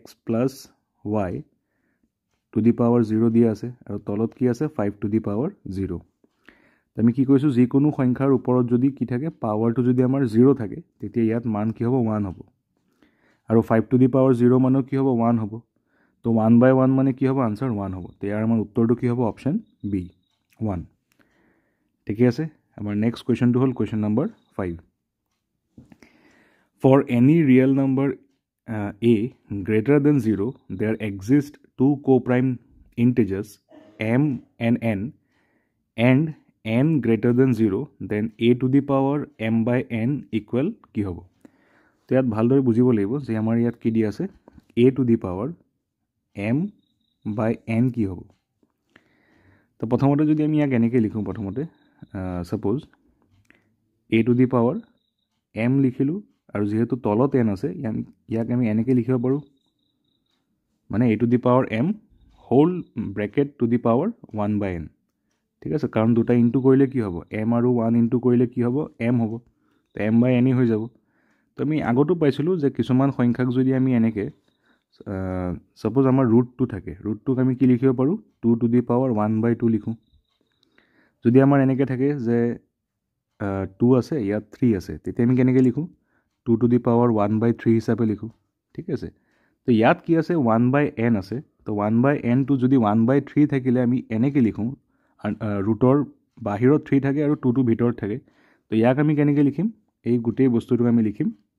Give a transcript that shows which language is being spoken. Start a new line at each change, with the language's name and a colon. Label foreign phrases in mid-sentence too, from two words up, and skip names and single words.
Assamese: প্লাছ y
English: to the power 0
Assamese: দিয়া আছে আৰু তলত কি আছে 5
English: to the power 0
Assamese: আমি কি কৈছোঁ যিকোনো সংখ্যাৰ ওপৰত যদি কি থাকে পাৱাৰটো যদি আমাৰ 0 থাকে তেতিয়া ইয়াত মান কি হ'ব 1 হ'ব আৰু 5
English: to the power 0
Assamese: মানো কি হ'ব 1 হ'ব তো 1/1 মানে কি হ'ব আনসাৰ 1 হ'ব তো ইয়াৰ আমাৰ উত্তৰটো কি হ'ব
English: option B
Assamese: 1 ঠিকে আছে আমাৰ নেক্সট কুৱেশ্যনটো হ'ল
English: question number 5 for any real number a greater than 0 there exist two co-prime integers m and n and n greater than 0 then a to the power m by n equal
Assamese: কি হ'ব তো ইয়াত ভালদৰে বুজিব লাগিব যে আমাৰ ইয়াত কি দি আছে
English: a to the power m by n কি
Assamese: হ'ব তো প্ৰথমতে যদি আমি ইয়াক এনেকৈ লিখোঁ প্ৰথমতে সাপোজ
English: a to the power m
Assamese: লিখিলোঁ আৰু যেহেতু তলত n আছে ইয়াক আমি এনেকৈ লিখিব পাৰোঁ মানে
English: a to the power m whole bracket to the power 1 by n
Assamese: ঠিক আছে কাৰণ দুটা ইনটু কৰিলে কি হ'ব m আৰু 1 ইনটু কৰিলে কি হ'ব m হ'ব তো
English: m by n
Assamese: হৈ যাব তো আমি আগতো পাইছিলোঁ যে কিছুমান সংখ্যাক যদি আমি এনেকৈ সাপোজ আমাৰ ৰুট 2 থাকে ৰুটটোক আমি কি লিখিব পাৰোঁ 2
English: to the power 1 by 2
Assamese: লিখোঁ যদি আমাৰ এনেকৈ থাকে যে 2 আছে ইয়াত 3 আছে তেতিয়া আমি কেনেকৈ লিখোঁ 2
English: to the power 1 by 3
Assamese: হিচাপে লিখোঁ ঠিক আছে তো ইয়াত কি আছে
English: 1 by n
Assamese: আছে তো
English: 1 by n
Assamese: টো যদি
English: 1 by 3
Assamese: থাকিলে আমি এনেকৈ লিখোঁ ৰুটৰ বাহিৰত 3 থাকে আৰু 2টো ভিতৰত থাকে তো ইয়াক আমি কেনেকৈ লিখিম এই গোটেই বস্তুটোক আমি লিখিম